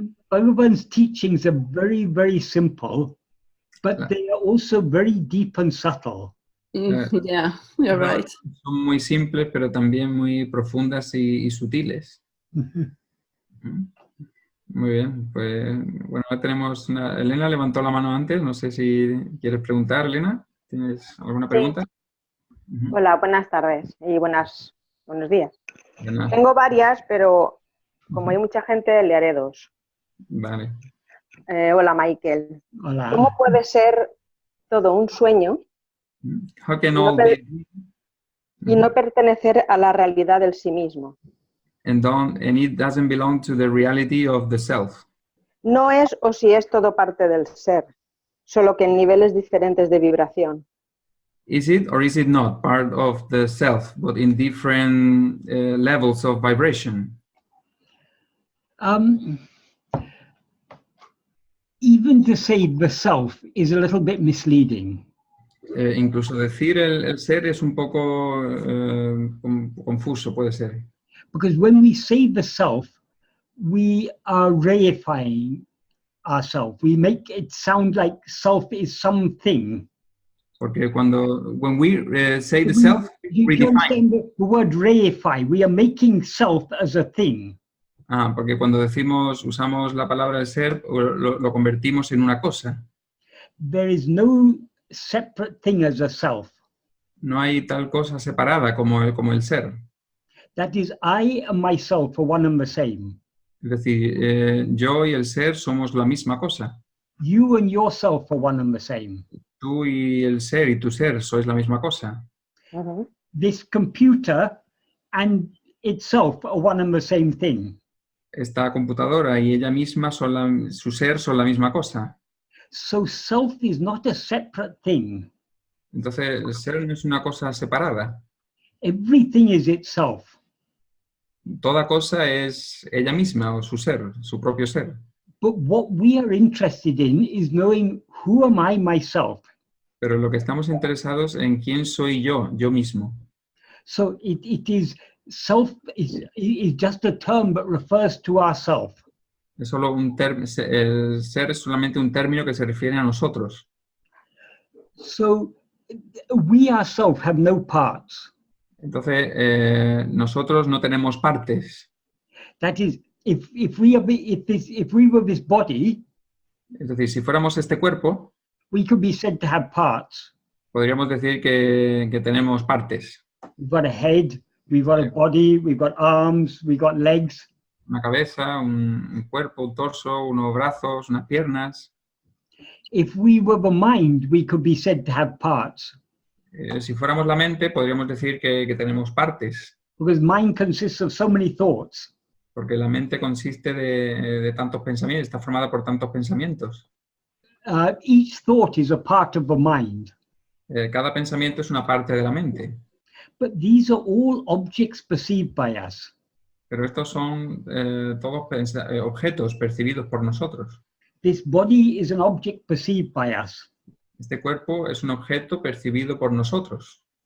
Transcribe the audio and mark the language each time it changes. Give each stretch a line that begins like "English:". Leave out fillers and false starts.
English: Bhagavan's teachings are very, very simple, but they are also very deep and subtle. Yeah, you're right.
Spanish: Son muy simples, pero también muy profundas y sutiles. Muy bien, pues bueno, tenemos Elena levantó la mano antes, no sé si quieres preguntar, Elena. ¿Tienes alguna pregunta? Sí. Hola, buenas tardes y buenos días. Buenas. Tengo varias, pero como hay mucha gente, le haré dos. Vale. Hola, Michael. Hola. ¿Cómo puede ser todo un sueño y no pertenecer a la realidad del sí mismo?
English: And it doesn't belong to the reality of the self.
Spanish: No es o si es todo parte del ser, solo que en niveles diferentes de vibración.
English: Is it or is it not part of the self, but in different levels of vibration? Even to say the self is a little bit misleading.
Spanish: Incluso decir el ser es un poco confuso, puede ser.
English: Because when we say the self, we are reifying ourselves. We make it sound like self is something.
Spanish: Porque
English: when we say the self, we define the word reify. We are making self as a thing.
Spanish: Porque cuando usamos la palabra ser, lo convertimos en una cosa.
English: There is no separate thing as a self.
Spanish: No hay tal cosa separada como el ser.
English: That is, I and myself are one and the same.
Spanish: Es decir, yo y el ser somos la misma cosa.
English: You and yourself are one and the same.
Spanish: Tú y el ser y tu ser sois la misma cosa.
English: This computer and itself are one and the same thing.
Spanish: esta computadora y ella misma su ser son la misma cosa.
English: So self is not a separate thing.
Spanish: Entonces, el ser no es una cosa separada.
English: Everything is itself.
Spanish: Toda cosa es ella misma o su ser, su propio ser.
English: But what we are interested in is knowing who am I myself.
Spanish: Pero lo que estamos interesados en quién soy yo mismo.
English: So it is self is just a term but refers to ourself.
Spanish: Es solo el ser es solamente un término que se refiere a nosotros.
English: So we ourselves have no parts.
Spanish: Entonces, nosotros no tenemos partes.
English: That is, if we were this body,
Spanish: Es decir, si fuéramos este cuerpo,
English: we could be said to have parts.
Spanish: podríamos decir que tenemos partes.
English: We've got a head, we've got a body, we've got arms, we've got legs.
Spanish: Una cabeza, un cuerpo, un torso, unos brazos, unas piernas.
English: If we were the mind, we could be said to have parts.
Spanish: Si fuéramos la mente, podríamos decir que tenemos partes.
English: Because mind consists of so many thoughts.
Spanish: Porque la mente consiste de tantos pensamientos, está formada por tantos pensamientos.
English: Each thought is a part of the mind.
Spanish: Cada pensamiento es una parte de la mente.
English: But these are all objects perceived by us.
Spanish: Pero estos son todos objetos percibidos por nosotros.
English: This body is an object perceived by us.
Spanish: Este cuerpo es un objeto percibido por nosotros.